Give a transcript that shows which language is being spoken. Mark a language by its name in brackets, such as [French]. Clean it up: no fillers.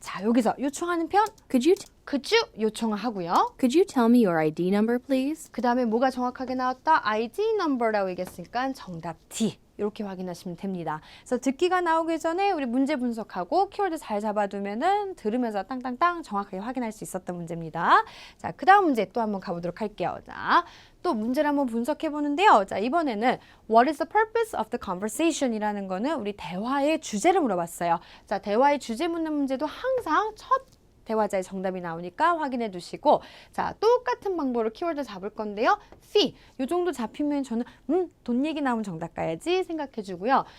[Korean] 자, 여기서 요청하는 편 could you 요청을 하고요. [English] Could you tell me your ID number, please? [Korean] 그 다음에 뭐가 정확하게 나왔다? ID number라고 얘기했으니까 정답 D. 이렇게 확인하시면 됩니다. 그래서 듣기가 나오기 전에 우리 문제 분석하고 키워드 잘 잡아두면은 들으면서 땅땅땅 정확하게 확인할 수 있었던 문제입니다. 자, 그 다음 문제 또 한번 가보도록 할게요. 자, 또 문제를 한번 분석해 보는데요. 자, 이번에는 [English] What is the purpose of the conversation? [Korean] 이라는 거는 우리 대화의 주제를 물어봤어요. 자, 대화의 주제 묻는 문제도 항상 첫 대화자의 정답이 나오니까 확인해 두시고, 자, 똑같은 방법으로 키워드 잡을 건데요. fee, 요 정도 잡히면 저는 돈 얘기 나오면 정답 가야지 생각해 주고요.